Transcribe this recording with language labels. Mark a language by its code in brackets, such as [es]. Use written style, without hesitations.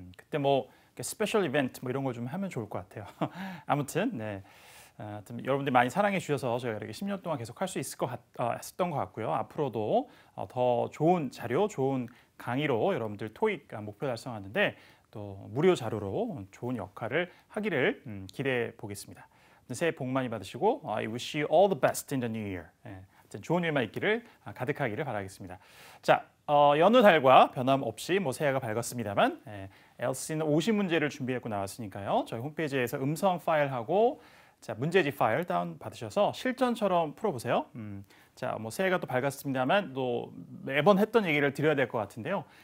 [ko] 그때 뭐 스페셜 이벤트 뭐 이런 걸 좀 하면 좋을 것 같아요. 아무튼 네. 여러분들 많이 사랑해 주셔서 저희가 이렇게 10년 동안 계속 할 수 있었던 것 같고요. 앞으로도 더 좋은 자료, 좋은 강의로 여러분들 토익 목표 달성하는데 또 무료 자료로 좋은 역할을 하기를 기대해 보겠습니다. 새해 복 많이 받으시고 [en] I wish you all the best in the new year. [ko] 좋은 일만 있기를 가득하기를 바라겠습니다. 자, 여느 달과 변함없이 뭐 새해가 밝았습니다만 LC는 50문제를 준비했고 나왔으니까요. 저희 홈페이지에서 음성 파일하고 자, 문제집 파일 다운 받으셔서 실전처럼 풀어보세요. 자, 뭐 새해가 또 밝았습니다만 또 매번 했던 얘기를 드려야 될 것 같은데요.